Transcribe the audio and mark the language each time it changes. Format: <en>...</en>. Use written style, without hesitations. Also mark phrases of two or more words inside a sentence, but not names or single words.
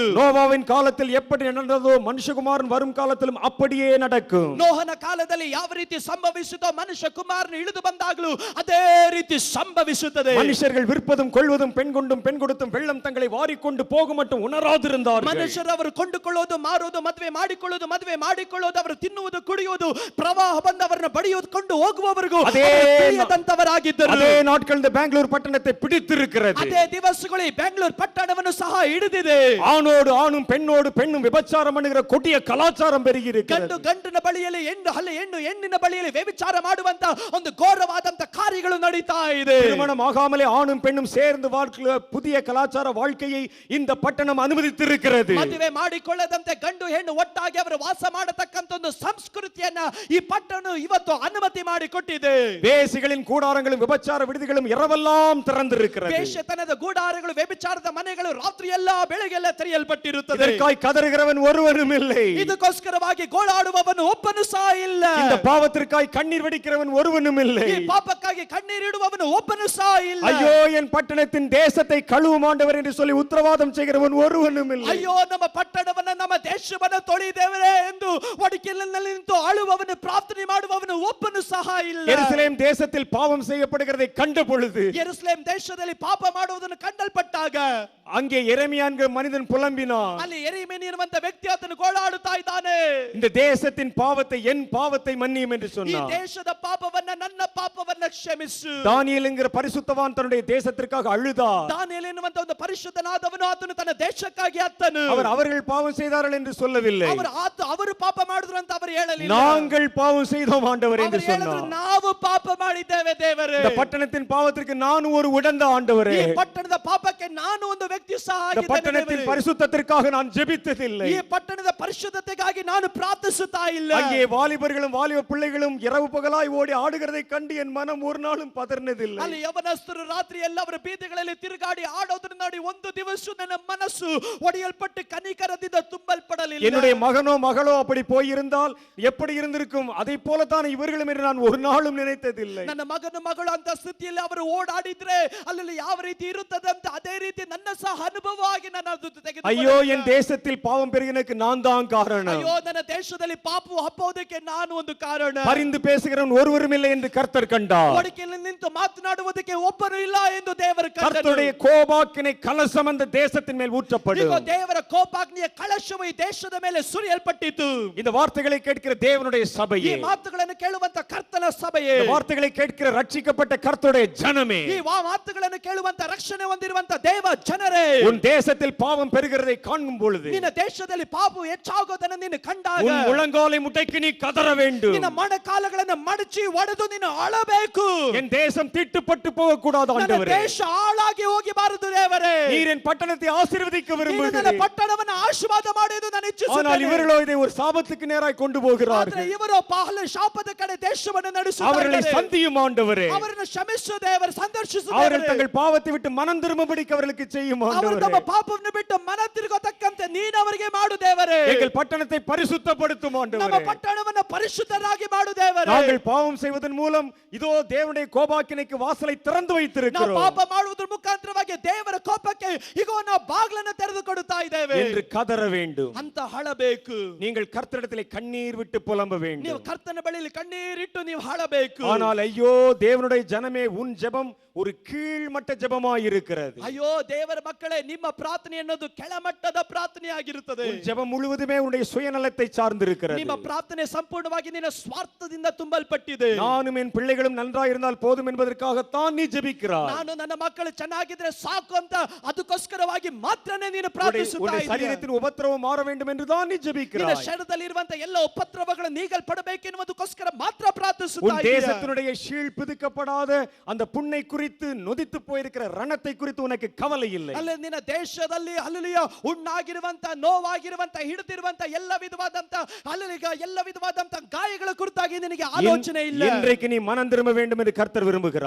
<ta>நோவாவின் காலத்தில் எப்படி நடந்ததோ மனுஷகுமாரன் வரும் காலத்திலும் அப்படியே நடக்கும்.</ta> <kn>ನೋಹನ ಕಾಲದಲ್ಲಿ ಯಾವ ರೀತಿ ಸಂಭವಿಸಿತೋ ಮನುಷ್ಯ ಕುಮಾರನು ಇಳಿದು ಬಂದಾಗಲೂ ಅದೇ ರೀತಿ ಸಂಭವಿಸುತ್ತದೆ.</kn> <ta>மனுஷர்கள் விற்பதும் கொள்வதும் பெண் கொண்டும் பெண் கொடுத்தும் வெள்ளம் தங்களை வாரிக்கொண்டு போக மட்டும் உணராதிருந்தார்கள்.</ta> <kn>ಮನುಷ್ಯರು ಅವರು ಕೊಂಡುಕೊಳ್ಳೋದು ಮಾರೋದು ಮದುವೆ ಮಾಡಿಕೊಳ್ಳೋದು ಅವರು ತಿನ್ನುವುದು ಕುಡಿಯುವುದು ಪ್ರವಾಹ ಬಂದವರನ್ನು ಬಡಿಯುವುದು ಹೋಗುವವರೆಗೂ ತಿಳಿಯದಂತವರಾಗಿದ್ದರು.</kn> <ta>அதே நாட்கள் இந்த பெங்களூர் பட்டணத்தை பிடித்திருக்கிறது.</ta> <kn>ಅದೇ ದಿವಸಗಳು ಈ ಬೆಂಗಳೂರು ಪಟ್ಟಣವನ್ನು ಸಹ ಹಿಡಿದಿದೆ.</kn> <ta>ஆணோடு ஆணும் பெண்ணோடு பெண்ணும் விபச்சாரம் பண்ணுகிற கொடிய கலாச்சாரம் பெருகி இருக்கிறது.</ta> <kn>ಗಂಡಿನ ಬಳಿಯಲ್ಲಿ ಹೆಣ್ಣಿನ ಬಳಿಯಲ್ಲಿ ವ್ಯಭಿಚಾರ ಮಾಡುವಂತ ಒಂದು ಘೋರವಾದಂತ ಕಾರ್ಯಗಳು ನಡೀತಾ ಇದೆ.</kn> <ta>திருமணம் ஆகாமலே ஆணும் பெண்ணும் சேர்ந்து வாழ்க்கை புதிய கலாச்சார வாழ்க்கையை இந்த பட்டணம் அனுமதித்திருக்கிறது.</ta> <kn>ಮದುವೆ ಮಾಡಿಕೊಳ್ಳದಂತೆ ಗಂಡು ಹೆಣ್ಣು ಒಟ್ಟಾಗಿ ಅವರು ವಾಸ ಮಾಡತಕ್ಕಂತ ಒಂದು ಸಂಸ್ಕೃತಿಯನ್ನ ಈ ಪಟ್ಟಣ ಇವತ್ತು ಅನುಮತಿ ಮಾಡಿಕೊಟ್ಟಿದೆ.</kn> <ta>வேசிகளின் கூடாரங்களும் விபச்சார விடுதிகளும் இரவெல்லாம் திறந்திருக்கிறது.</ta> <kn>ವೇಶ್ಯತನದ ಗೂಡಾರಗಳು ವ್ಯಭಿಚಾರದ ಮನೆಗಳು ರಾತ್ರಿ ಎಲ್ಲ ಬೆಳಗ್ಗೆಲ್ಲ ತೆರೆಯಲ್ಪಟ್ಟಿರುತ್ತದೆ.</kn> <ta>இதற்காய் கதறுகிறவன் ஒருவனும் இல்லை.</ta> <kn>ಇದಕ್ಕೋಸ್ಕರವಾಗಿ ಗೋಳಾಡುವವನು ಒಬ್ಬನು ಸಹ ಇಲ್ಲ.</kn> <ta>இந்த பாவத்திற்காய் கண்ணீர் வடிக்கிறவன் ஒருவனும் இல்லை.</ta> <kn>ಈ ಪಾಪಕ್ಕಾಗಿ ಕಣ್ಣೀರಿಡುವವನು ಒಬ್ಬನು ಸಹ ಇಲ್ಲ.</kn> <ta>ஐயோ என் பட்டணத்தின் தேசத்தை கழுவும் ஆண்டவர் என்று சொல்லி உத்தரவாதம் செய்கிறவன் ஒருவனும் இல்லை.</ta> <kn>ಅಯ್ಯೋ ನಮ್ಮ ಪಟ್ಟಣವನ್ನ ನಮ್ಮ ದೇಶವನ್ನ ತೊಳೆದೇವರೇ ಎಂದು ಒಡಕಿನಲ್ಲಿ ನಿಂತು ಅಳುವವನು ಪ್ರಾರ್ಥನೆ ಮಾಡುವವನು ಒಬ್ಬನು ಸಹ ಇಲ್ಲ.</kn> <ta>எருசலேம் தேசத்தில் பாவம் செய்யப்படுகிறதை கண்ட பொழுது</ta> <kn>ಯೆರೂಸಲೇಮ್ ದೇಶದಲ್ಲಿ ಪಾಪ ಮಾಡುವುದನ್ನು ಕಂಡಲ್ಪಟ್ಟಾಗ</kn> <ta>அங்கே எரேமியா என்கிற மனிதன் புலம்பினான்.</ta> <kn>ಅಲ್ಲಿ ಯೆರೆಮೀಯನು ಎನ್ನುವಂತ ವ್ಯಕ್ತಿ ಆತನು ಗೋಳಾಡುತ್ತಾ ಇದ್ದಾನೆ.</kn> <ta>இந்த தேசத்தின் பாவத்தை என் பாவத்தை மன்னியும் என்று</ta> <kn>ಈ</kn> <ta>சொன்னான்.</ta> <kn>ದೇಶದ ಪಾಪವನ್ನ ನನ್ನ ಪಾಪವನ್ನ ಕ್ಷಮಿಸು.</kn> <ta>தானியேல் என்கிற பரிசுத்தவான் தன்னுடைய தேசத்திற்காக அழுதார்.</ta> <kn>ದಾನಿಯೇಲ ಎನ್ನುವಂತ ಒಂದು ಪರಿಶುದ್ಧನಾದವನು ಆತನು ತನ್ನ ದೇಶಕ್ಕಾಗಿ ಅತ್ತನು.</kn> <ta>அவர்கள் பாவம் செய்தார்கள் என்று சொல்லவில்லை.</ta> <kn>ಅವರು ಪಾಪ ಮಾಡಿದ್ರು ಅಂತ ಅವರು ಹೇಳಲಿಲ್ಲ.</kn> <ta>நாங்கள் பாவம் செய்தோம் ஆண்டவர் என்று</ta> <kn>ಅವರು ಹೇಳಿದ್ರು</kn> <ta>சொன்னார்.</ta> <kn>ನಾವು ಪಾಪ ಮಾಡಿದ್ದೇವೆ ದೇವರೇ.</kn> <ta>இந்த பட்டணத்தின் பாவத்திற்கு நான் ஒரு உடந்த ஆண்டவரே.</ta> <kn>ಈ ಪಟ್ಟಣದ ಪಾಪಕ್ಕೆ ನಾನು ಒಂದು ವ್ಯಕ್ತಿ ಸಹ</kn> <ta>இந்த பட்டணத்தின் பரிசுத்தத்திற்காக நான் ஜெபித்ததில்லை.</ta> <kn>ಈ ಪಟ್ಟಣದ ಪರಿಶುದ್ಧತೆಗಾಗಿ ನಾನು ಪ್ರಾರ್ಥಿಸುತ್ತಾ ಇಲ್ಲ.</kn> <ta>அங்கே வாலிபர்களும் வாலிப பிள்ளைகளும் இரவு பகலாய் ஓடி ஆடுகிறதை கண்டு என் மனம் ஒரு நாளும் பதறினதில்லை.</ta> <kn>ಅಲ್ಲಿ ಯವನಸ್ಥರು ರಾತ್ರಿ ಎಲ್ಲ ಅವರ ಬೀದಿಗಳಲ್ಲಿ ತಿರುಗಾಡಿ ಆಡೋದನ್ನ ನೋಡಿ ಒಂದು ದಿವಸ ನನ್ನ ಮನಸ್ಸು ಒಡೆಯಲ್ಪಟ್ಟು ಕನಿಕರದಿಂದ ತುಂಬಲ್ಪಡಲಿಲ್ಲ.</kn> <ta>என்னுடைய மகனோ மகளோ அப்படி போயிருந்தால் எப்படி இருந்திருக்கும் அதை போலத்தான் இவர்களும் என்று நான் ஒரு நாளும் நினைத்ததில்லை.</ta> <kn>ನನ್ನ ಮಗನು ಮಗಳು ಅಂತ ಸ್ಥಿತಿಯಲ್ಲಿ ಅವರು ಓಡಾಡಿದ್ರೆ ಅಲ್ಲಿ ಯಾವ ರೀತಿ ಇರುತ್ತದೆ ಅಂತ ಅದೇ ರೀತಿ ನನ್ನ ಸಹ ಅನುಭವ ಆಗಿ ನಾನು ಅದು ತೆಗೆದುಕೊಂಡೆ.</kn> <ta>ஐயோ என் தேசத்தில் பாவம் பெருகினக்கு நான் தான் காரணம்.</ta> <kn>ಅಯ್ಯೋ ನನ್ನ ದೇಶದಲ್ಲಿ ಪಾಪವು ಹಪ್ಪೋದಕ್ಕೆ ನಾನು ಒಂದು ಕಾರಣ.</kn> <ta>பரிந்து பேசுகிறவன் ஒருவரும் இல்லை என்று கர்த்தர் கண்டார்.</ta> <kn>ಒಡಕಿನಲ್ಲಿ ನಿಂತು ಮಾತನಾಡುವುದಕ್ಕೆ ಒಬ್ಬನು ಇಲ್ಲ ಎಂದು ದೇವರು ಕಂಡನು.</kn> <ta>கர்த்தருடைய கோபாக்கினை கலசம் அந்த தேசத்தின் மேல் ஊற்றப்படும்.</ta> <kn>ಈಗ ದೇವರ ಕೋಪಾಗ್ನಿಯ ಕಳಶವು ಈ ದೇಶದ ಮೇಲೆ ಸುರಿಯಲ್ಪಟ್ಟಿತು.</kn> <ta>இந்த வார்த்தைகளை கேட்கிற தேவனுடைய</ta> <kn>ಈ</kn> <ta>சபையே,</ta> <kn>ಮಾತುಗಳನ್ನು ಕೇಳುವಂತ ಕರ್ತನ ಸಭೆಯೇ,</kn> <ta>இந்த வார்த்தைகளை கேட்கிற ரட்சிக்கப்பட்ட கர்த்தருடைய ஜனமே,</ta> <kn>ಈ ಮಾತುಗಳನ್ನು ಕೇಳುವಂತ ರಕ್ಷಣೆ ಹೊಂದಿರುವಂತ ದೇವ ಜನರೇ,</kn> <ta>உன் தேசத்தில் பாவம் பெருகிறதை காணும் பொழுது</ta> <kn>ನಿನ್ನ ದೇಶದಲ್ಲಿ ಪಾಪವು ಹೆಚ್ಚಾಗೋದನ್ನು ನೀನು ಕಂಡಾಗ</kn> <ta>உன் முழங்காலை முட்டைக்கு நீ கதற வேண்டும்.</ta> <kn>ನಿನ್ನ ಮೊಣಕಾಲುಗಳನ್ನು ಮಡಚಿ ಒಡೆದು ನೀನು ಅಳಬೇಕು.</kn> <ta>என் தேசம் தீட்டுப்பட்டு போக கூடாது</ta> <kn>ನನ್ನ</kn> <ta>ஆண்டவரே.</ta> <kn>ದೇಶ ಹಾಳಾಗಿ ಹೋಗಬಾರದು ದೇವರೇ.</kn> <ta>நீர் என் பட்டணத்தை ஆசீர்வதிக்க</ta> <kn>ನೀನು ನನ್ನ</kn> <ta>விரும்புகிறீர்.</ta> <kn>ಪಟ್ಟಣವನ್ನು ಆಶೀರ್ವಾದ ಮಾಡುವುದು ನಾನು</kn> <ta>ஆனால்</ta> <kn>ಇಚ್ಛಿಸುತ್ತೇನೆ.</kn> <ta>இவர்களோ இதை ஒரு சாபத்துக்கு நேராய் கொண்டு</ta> <kn>ಆದರೆ</kn> <ta>போகிறார்கள்.</ta> <kn>ಇವರು ಪಾಲು ಶಾಪದ ಕಡೆ ದೇಶವನ್ನು</kn> <ta>அவர்களை</ta> <kn>ನಡೆಸುತ್ತಾರೆ.</kn> <ta>சந்தியும் ஆண்டவரே.</ta> <kn>ಅವರನ್ನು ಕ್ಷಮಿಸು ದೇವರು, ಸಂದರ್ಶಿಸು</kn> <ta>அவர்கள்</ta> <kn>ದೇವರೇ.</kn> <ta>தங்கள் பாவத்தை விட்டு மனம் திரும்படிக்கு அவர்களுக்கு செய்யும்</ta> <kn>ಅವರು</kn> <ta>ஆண்டவரே.</ta> <kn>ತಮ್ಮ ಪಾಪವನ್ನು ಬಿಟ್ಟು ಮನ ತಿರುಗತಕ್ಕಂತೆ ನೀನು ಅವರಿಗೆ ಮಾಡು ದೇವರೇ.</kn> <ta>எங்கள் பட்டணத்தை பரிசுத்தப்படுத்தும்</ta> <kn>ನಮ್ಮ</kn> <ta>ஆண்டவரே.</ta> <kn>ಪಟ್ಟಣವನ್ನು ಪರಿಶುದ್ಧರಾಗಿ ಮಾಡು ದೇವರೇ.</kn> <ta>நாங்கள் பாவம் செய்வதன் மூலம் இதோ தேவனுடைய கோபாக்கினைக்கு வாசலை திறந்து</ta> <kn>ನಾವು</kn> <ta>வைத்திருக்கிறோம்</ta> <kn>ಪಾಪ ಮಾಡುವುದರ ಮುಖಾಂತರವಾಗಿ ದೇವರ ಕೋಪಕ್ಕೆ ಈಗ ನಾವು ಬಾಗಿಲನ್ನು ತೆರೆದು ಕೊಡುತ್ತಾ ಇದ್ದೇವೆ</kn> <ta>என்று கதற வேண்டும்.</ta> <kn>ಅಂತ ಹಳಬೇಕು.</kn> <ta>நீங்கள் கர்த்தரிடத்திலே கண்ணீர் விட்டு புலம்ப</ta> <kn>ನೀವು</kn> <ta>வேண்டும்.</ta> <kn>ಕರ್ತನ ಬಳಿಯಲ್ಲಿ ಕಣ್ಣೀರಿಟ್ಟು ನೀವು ಹಳಬೇಕು.</kn> <ta>ஆனால் ஐயோ தேவனுடைய ஜனமே, உன் ஜெபம் ஒரு கீழ்மட்ட ஜெபமாய் இருக்கிறது.</ta> <kn>ಅಯ್ಯೋ ದೇವರ ಮಕ್ಕಳೇ, ನಿಮ್ಮ ಪ್ರಾರ್ಥನೆ ಅನ್ನೋದು ಕೆಳಮಟ್ಟದ ಪ್ರಾರ್ಥನೆ ಆಗಿರುತ್ತದೆ.</kn> <ta>உன் ஜெபம் முழுவதுமே உன்னுடைய சுயநலத்தை சார்ந்திருக்கிறது.</ta> <kn>ನಿಮ್ಮ ಪ್ರಾರ್ಥನೆ ಸಂಪೂರ್ಣವಾಗಿ ನಿನ್ನ ಸ್ವಾರ್ಥದಿಂದ ತುಂಬಲ್ಪಟ್ಟಿದೆ.</kn> <ta>நானும் என் பிள்ளைகளும் நன்றாய் இருந்தால் போதும் என்பதற்காகத்தான் நீ ஜெபிக்கிறாய்.</ta> <kn>ನಾನು ನನ್ನ ಮಕ್ಕಳು ಚೆನ್ನಾಗಿದ್ರೆ ಸಾಕು ಅಂತ ಅದಕ್ಕೋಸ್ಕರವಾಗಿ ಮಾತ್ರನೇ ನೀನು</kn> <ta>உன்னுடைய</ta> <kn>ಪ್ರಾರ್ಥಿಸುತ್ತಾ ಇದ್ದೀಯ.</kn> <ta>சரீரத்தின் உபத்திரவம் மாற வேண்டும் என்று தான் நீ</ta> <kn>ನಿನ್ನ</kn> <ta>ஜெபிக்கிறாய்.</ta> <kn>ಶರೀರದಲ್ಲಿ ಇರುವಂತ ಎಲ್ಲ ಉಪದ್ರವಗಳು ನೀಗಲ್ಪಡಬೇಕೆನ್ನುವುದಕ್ಕೋಸ್ಕರ ಮಾತ್ರ ಪ್ರಾರ್ಥಿಸುತ್ತಾ ಅನುಭವಿಸುತ್ತಾ</kn> <ta>உன்</ta> <kn>ಇದೆಯಾ?</kn> <ta>தேசத்தினுடைய ஷீழ் பிதுக்கப்படாத அந்த புண்ணை குறித்து நொதித்து போயிருக்கிற ரணத்தை குறித்து உனக்கு கவலை இல்லை.</ta> <kn>ಅಲ್ಲಿ ನಿನ್ನ ದೇಶದಲ್ಲಿ ಹಲ್ಲೆಲೂಯಾ ಉಣ್ಣಾಗಿರುವಂತ ನೋವಾಗಿರುವಂತ ಹಿಡಿದಿರುವಂತ ಎಲ್ಲ ವಿಧವಾದಂತ ಹಲ್ಲೆಲೂಯಾ ಎಲ್ಲ ವಿಧವಾದಂತ ಗಾಯಗಳ ಕುರಿತಾಗಿ ನಿನಗೆ ಆಲೋಚನೆ ಇಲ್ಲ.</kn> <ta>இன்றைக்கு நீ மனம் திரும்ப வேண்டும் என்று கர்த்தர் விரும்புகிறார்.</ta>